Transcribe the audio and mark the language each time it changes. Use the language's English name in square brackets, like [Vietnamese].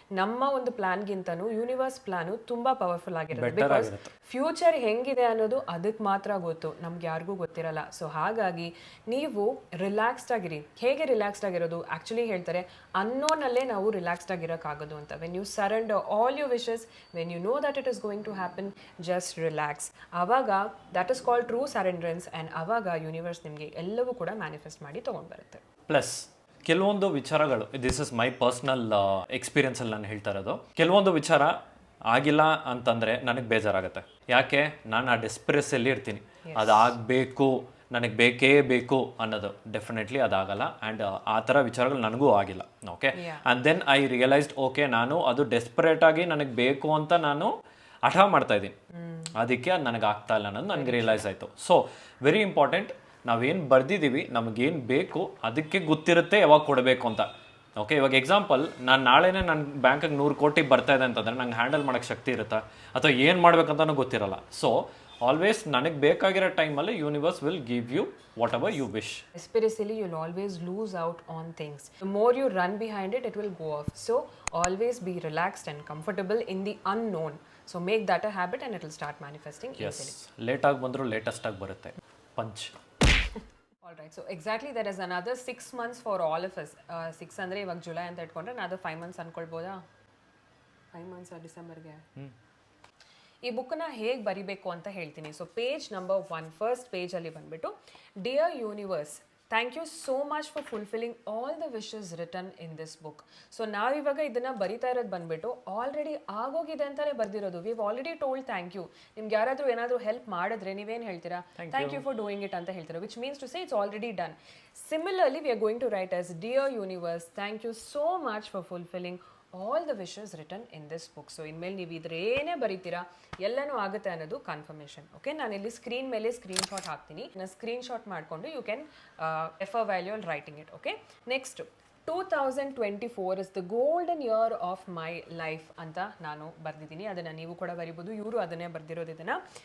[Kannada] ನಮ್ಮ ಒಂದು ಪ್ಲಾನ್ಗಿಂತನೂ universe plan ತುಂಬ ಪವರ್ಫುಲ್ ಆಗಿರುತ್ತೆ. ಬಿಕಾಸ್ ಫ್ಯೂಚರ್ ಹೆಂಗಿದೆ ಅನ್ನೋದು ಅದಕ್ಕೆ ಮಾತ್ರ ಗೊತ್ತು, ನಮ್ಗೆ ಯಾರಿಗೂ ಗೊತ್ತಿರಲ್ಲ. ಸೊ ಹಾಗಾಗಿ ನೀವು ರಿಲ್ಯಾಕ್ಸ್ಡ್ ಆಗಿರಿ. ಹೇಗೆ ರಿಲ್ಯಾಕ್ಸ್ಡ್ ಆಗಿರೋದು? ಆ್ಯಕ್ಚುಲಿ ಹೇಳ್ತಾರೆ ಅನ್ನೋನಲ್ಲೇ ನಾವು ರಿಲ್ಯಾಕ್ಸ್ಡ್ ಆಗಿರೋಕ್ಕಾಗೋದು ಅಂತ. [English] When you surrender all your wishes, when you know that it is going to happen, just relax. [Kannada] ಆವಾಗ [English] that is called true surrenderance, and [Kannada] ಆವಾಗ ಯೂನಿವರ್ಸ್ ನಿಮಗೆ ಎಲ್ಲವೂ ಕೂಡ ಮ್ಯಾನಿಫೆಸ್ಟ್ ಮಾಡಿ ತೊಗೊಂಡು ಬರುತ್ತೆ. ಪ್ಲಸ್ ಕೆಲವೊಂದು ವಿಚಾರಗಳು, [English] this is my personal [Kannada] ಎಕ್ಸ್ಪೀರಿಯನ್ಸಲ್ಲಿ ನಾನು ಹೇಳ್ತಾ ಇರೋದು, ಕೆಲವೊಂದು ವಿಚಾರ ಆಗಿಲ್ಲ ಅಂತಂದರೆ ನನಗೆ ಬೇಜಾರಾಗುತ್ತೆ. ಯಾಕೆ? ನಾನು ಆ ಡೆಸ್ಪರೆಸ್ಸಲ್ಲಿ ಇರ್ತೀನಿ, ಅದು ಆಗಬೇಕು, ನನಗೆ ಬೇಕೇ ಬೇಕು ಅನ್ನೋದು. ಡೆಫಿನೆಟ್ಲಿ ಅದಾಗಲ್ಲ. ಆ್ಯಂಡ್ ಆ ಥರ ವಿಚಾರಗಳು ನನಗೂ ಆಗಿಲ್ಲ. Okay, [English] and then I realised, [Kannada] okay, ನಾನು ಅದು ಡೆಸ್ಪರೇಟಾಗಿ ನನಗೆ ಬೇಕು ಅಂತ ನಾನು ಹಠ ಮಾಡ್ತಾ ಇದ್ದೀನಿ, ಅದಕ್ಕೆ ಅದು ನನಗೆ ಆಗ್ತಾ ಇಲ್ಲ ಅನ್ನೋದು ನನಗೆ ರಿಯಲೈಸ್ ಆಯಿತು. [English] so very important, [Kannada] ನಾವೇನು ಬರೆದಿದ್ದೀವಿ ನಮಗೇನು ಬೇಕು ಅದಕ್ಕೆ ಗೊತ್ತಿರುತ್ತೆ ಯಾವಾಗ ಕೊಡಬೇಕು ಅಂತ. ಓಕೆ, ಇವಾಗ ಎಕ್ಸಾಂಪಲ್, ನಾನು ನಾಳೆನೇ ನನ್ನ ಬ್ಯಾಂಕಿಗೆ 100 ಕೋಟಿ ಬರ್ತಾ ಇದೆ ಅಂತಂದರೆ ನಂಗೆ ಹ್ಯಾಂಡಲ್ ಮಾಡೋಕ್ಕೆ ಶಕ್ತಿ ಇರುತ್ತಾ, ಅಥವಾ ಏನು ಮಾಡ್ಬೇಕಂತನೂ ಗೊತ್ತಿರಲ್ಲ. [English] so always [Kannada] ನನಗೆ ಬೇಕಾಗಿರೋ ಟೈಮಲ್ಲಿ [English] Universe will give you whatever you wish. Especially you'll always lose out on things. The more you run behind it, it will go off. So always be relaxed and comfortable in the unknown. So make that a habit and it will start manifesting easily. [Kannada] ಲೇಟಾಗಿ ಬಂದರೂ ಲೇಟೆಸ್ಟಾಗಿ ಬರುತ್ತೆ. Punch. [English] Alright, so exactly there is another 6 months for all of us. [Kannada] 6 ಅಂದರೆ ಇವಾಗ July ಅಂತ ಇಟ್ಕೊಂಡ್ರೆ [English] another 5 months [Kannada] ಅನ್ಕೊಳ್ಬೋದಾ? 5 months ಡಿಸೆಂಬರ್ಗೆ. ಈ ಬುಕ್ಕನ್ನ ಹೇಗೆ ಬರಿಬೇಕು ಅಂತ ಹೇಳ್ತೀನಿ. ಸೊ ಪೇಜ್ ನಂಬರ್ 1, ಫಸ್ಟ್ ಪೇಜಲ್ಲಿ ಬಂದುಬಿಟ್ಟು, [English] Dear universe, thank you so much for fulfilling all the wishes return in this book. [Kannada] So ನಾವಿವಾಗ ಇದನ್ನು ಬರಿತಾ ಇರೋದು ಬಂದುಬಿಟ್ಟು ಆಲ್ರೆಡಿ ಆಗೋಗಿದೆ ಅಂತಲೇ ಬರೆದಿರೋದು. [English] We already told thank you. [Kannada] ನಿಮ್ಗೆ ಯಾರಾದರೂ ಏನಾದರೂ ಹೆಲ್ಪ್ ಮಾಡಿದ್ರೆ ನೀವೇನು ಹೇಳ್ತೀರಾ? [English] thank you for doing it [Kannada] ಅಂತ ಹೇಳ್ತೀರಾ, [English] Which means to say it's already done. Similarly, we are going to write as, dear universe, thank you so much for fulfilling all the wishes written in this book. [Kannada] So ಇನ್ಮೇಲೆ ನೀವು ಇದ್ರ ಏನೇ ಬರೀತೀರಾ ಎಲ್ಲನೂ ಆಗುತ್ತೆ ಅನ್ನೋದು confirmation. Okay, ನಾನು ಇಲ್ಲಿ screen ಮೇಲೆ ಸ್ಕ್ರೀನ್ಶಾಟ್ ಹಾಕ್ತೀನಿ. ನಾನು ಸ್ಕ್ರೀನ್ಶಾಟ್ ಮಾಡಿಕೊಂಡು [English] You can refer while you all writing it. [Kannada] Okay, [English] next 2024 is the golden year of my life [Kannada] ಅಂತ ನಾನು ಬರೆದಿದ್ದೀನಿ. ಅದನ್ನು ನೀವು ಕೂಡ ಬರಿಬೋದು. ಇವರು ಅದನ್ನೇ ಬರೆದಿರೋದು. ಇದನ್ನು